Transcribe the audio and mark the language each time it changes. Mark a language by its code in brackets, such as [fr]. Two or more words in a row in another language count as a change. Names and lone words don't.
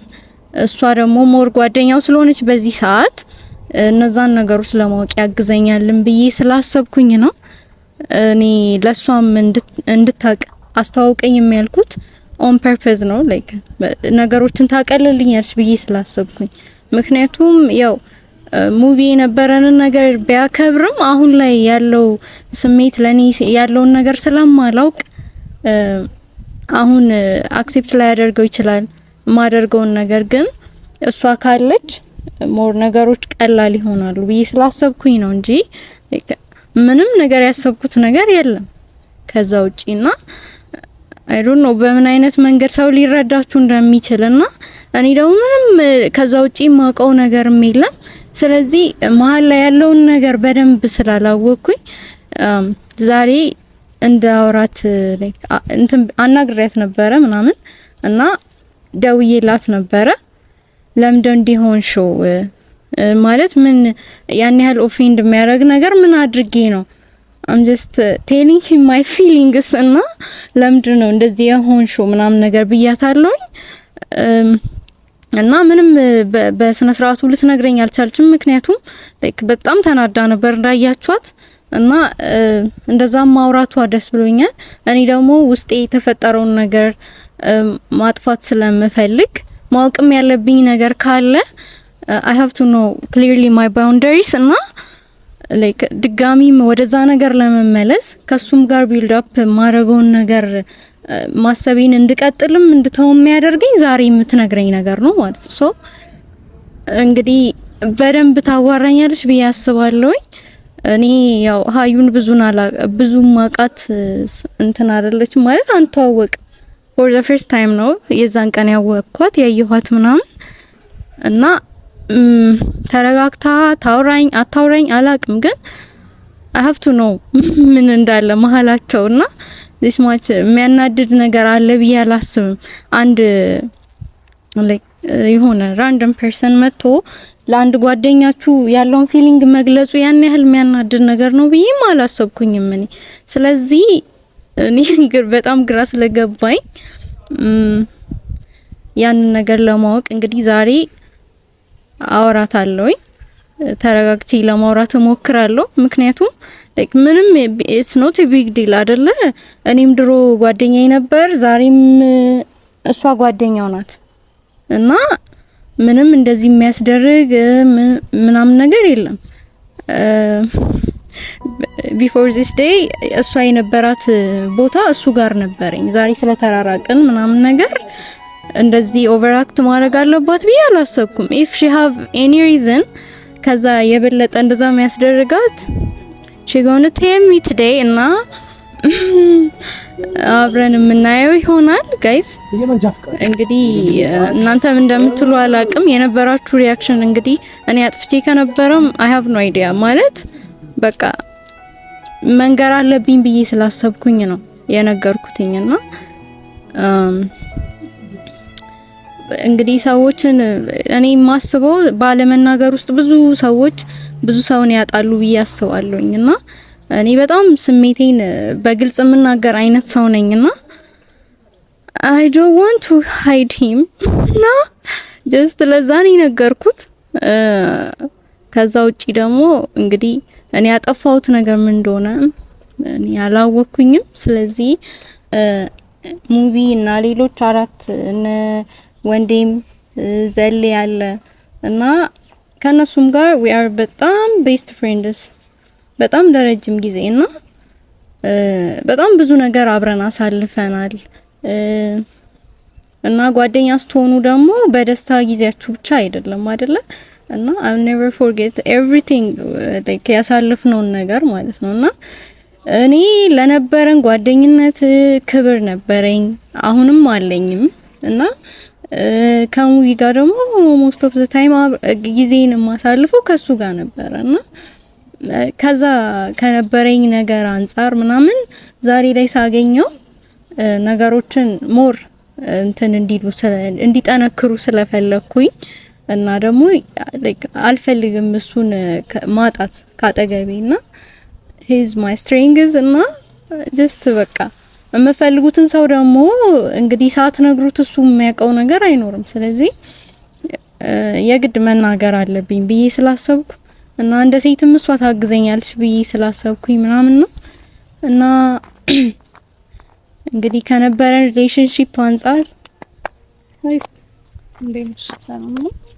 [am] እሷ ደግሞ ሞር ጓደኛው ስለሆነች በዚህ ሰዓት እነዛን ነገሮች ለማወቅ ያግዘኛልን ብዬ ስላሰብኩኝ ነው እኔ ለሷም እንድታቅ አስተዋውቀኝ የሚያልኩት [en] on purpose [am] ነው። ላይክ ነገሮችን ታቀልልኛለች ብዬ ስላሰብኩኝ ምክንያቱም ያው ሙቪ የነበረንን ነገር ቢያከብርም አሁን ላይ ያለው ስሜት ለኔ ያለውን ነገር ስለማላውቅ አሁን አክሴፕት ላይ ያደርገው ይችላል ማደርገውን ነገር ግን እሷ ካለች ሞር ነገሮች ቀላል ይሆናሉ ብዬ ስላሰብኩኝ ነው እንጂ ምንም ነገር ያሰብኩት ነገር የለም ከዛ ውጪና [en] I don't know [am] በምን አይነት መንገድ ሰው ሊረዳችሁ እንደሚችልና እኔ ደግሞ ምንም ከዛ ውጪ ማውቀው ነገርም የለም። ስለዚህ መሀል ላይ ያለውን ነገር በደንብ ስላላወቅኩኝ ዛሬ እንዳወራት እንትን አናግሬያት ነበረ ምናምን እና ደውዬላት ነበረ ለምንድነው እንዲሆን ሾው ማለት ምን ያን ያህል ኦፌንድ የሚያደርግ ነገር ምን አድርጌ ነው [en] I'm just telling him my feelings [am] እና ለምንድነው እንደዚህ የሆንሽው ምናምን ነገር ብያታለሁኝ እና ምንም በስነ ስርዓቱ ልትነግረኝ አልቻለችም ምክንያቱም like በጣም ተናዳ ነበር እንዳያችኋት እና እንደዛ ማውራቷ ደስ ብሎኛል። እኔ ደግሞ ውስጤ የተፈጠረውን ነገር ማጥፋት ስለምፈልግ ማወቅም ያለብኝ ነገር ካለ [en] I have to know clearly my boundaries [am] እና ላይክ ድጋሚም ወደዛ ነገር ለመመለስ ከሱም ጋር [en] build up [am] ማረገውን ነገር ማሰቤን እንድቀጥልም እንድተው የሚያደርገኝ ዛሬ የምትነግረኝ ነገር ነው ማለት ነው። ሶ እንግዲህ በደንብ ታዋራኛለች ብዬ አስባለሁኝ። እኔ ያው ሀዩን ብዙ ማቃት እንትን አይደለች ማለት አንተዋወቅ [en] for the first time [am] ነው የዛን ቀን ያወቅኳት ያየኋት ምናምን እና ተረጋግታ ታውራኝ አታውራኝ አላቅም፣ ግን [en] I have to know [am] ምን እንዳለ መሀላቸውና [en] this much [am] የሚያናድድ ነገር አለ ብዬ አላስብም። አንድ like የሆነ [en] random person [am] መጥቶ ለአንድ ጓደኛችሁ ያለውን ፊሊንግ መግለጹ ያን ያህል የሚያናድድ ነገር ነው ብዬ አላሰብኩኝም እኔ። ስለዚህ እኔ በጣም ግራ ስለገባኝ ያን ነገር ለማወቅ እንግዲህ ዛሬ አወራታለሁኝ። ተረጋግቼ ለማውራት እሞክራለሁ። ምክንያቱም like ምንም [en] it's not a big deal [am] አይደለ? እኔም ድሮ ጓደኛዬ ነበር፣ ዛሬም እሷ ጓደኛው ናት እና ምንም እንደዚህ የሚያስደርግ ምናምን ነገር የለም። [en] before this day [am] እሷ የነበራት ቦታ እሱ ጋር ነበረኝ። ዛሬ ስለተራራቅን ምናምን ነገር እንደዚህ ኦቨርአክት ማድረግ አለባት ብዬ አላሰብኩም። [en] if she have any reason [am] ከዛ የበለጠ እንደዛ የሚያስደርጋት [en] she gonna tell me today [am] እና አብረን የምናየው ይሆናል ጋይስ። እንግዲህ እናንተም እንደምትሉ አላቅም። የነበራችሁ ሪያክሽን እንግዲህ እኔ አጥፍቼ ከነበረም [en] I have no idea [am] ማለት በቃ መንገር አለብኝ ብዬ ስላሰብኩኝ ነው የነገርኩትኝና እንግዲህ ሰዎችን እኔ ማስበው ባለመናገር ውስጥ ብዙ ሰዎች ብዙ ሰውን ያጣሉ ብዬ አስባለሁኝና እኔ በጣም ስሜቴን በግልጽ የምናገር አይነት ሰው ነኝና [en] I don't want to hide him [am] እና just ለዛኔ ነገርኩት። ከዛ ውጪ ደግሞ እንግዲህ እኔ ያጠፋሁት ነገር ምን እንደሆነ እኔ አላወኩኝም። ስለዚህ ሙቪ እና ሌሎች 4 እነ ወንዴም ዘል ያለ እና ከነሱም ጋር [en] we are [am] በጣም [en] best friends [am] በጣም ለረጅም ጊዜ እና በጣም ብዙ ነገር አብረን አሳልፈናል። እና ጓደኛ ስትሆኑ ደግሞ በደስታ ጊዜያችሁ ብቻ አይደለም አይደለ? እና [en] I'll never forget everything like [am] ያሳልፍነው ነገር ማለት ነውና እኔ ለነበረን ጓደኝነት ክብር ነበረኝ፣ አሁንም አለኝም እና ከሙቪ ጋር ደግሞ [en] most of the time [am] ጊዜን ማሳልፈው ከሱ ጋር ነበርና ከዛ ከነበረኝ ነገር አንፃር ምናምን ዛሬ ላይ ሳገኘው ነገሮችን ሞር እንትን እንዲጠነክሩ ስለፈለኩኝ እና ደግሞ አልፈልግም እሱን ማጣት ካጠገቤና [en] he's my strength [am] እና just በቃ የምፈልጉትን ሰው ደግሞ እንግዲህ ሳትነግሩት እሱ የሚያውቀው ነገር አይኖርም። ስለዚህ የግድ መናገር አለብኝ ብዬ ስላሰብኩ እና እንደ ሴትም እሷ ታግዘኛለች ብዬ ስላሰብኩኝ ምናምን ነው እና እንግዲህ ከነበረን ሪሌሽንሺፕ አንፃር እንዴት ሰላም ነው